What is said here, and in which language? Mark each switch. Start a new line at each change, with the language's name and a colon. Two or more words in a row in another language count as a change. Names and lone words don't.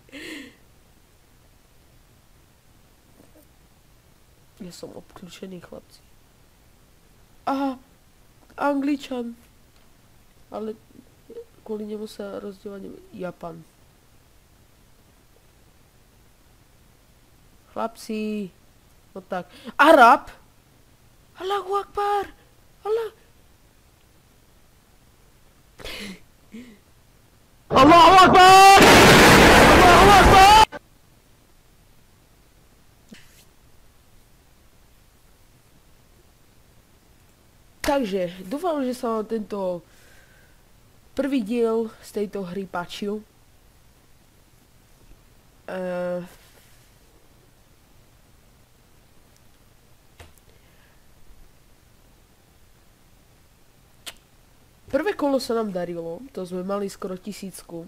Slovak: Ja som obklúčený, chlapci. Aha, Angličan. Ale kvôli nemu sa rozdielať Japan. Chlapci. No tak. Arab?
Arabic: الله أكبر. الله. الله أكبر! الله أكبر!
Slovak: Takže, dúfam, že sa vám tento prvý diel z tejto hry páčil. Prvé kolo sa nám darilo, to sme mali skoro 1000.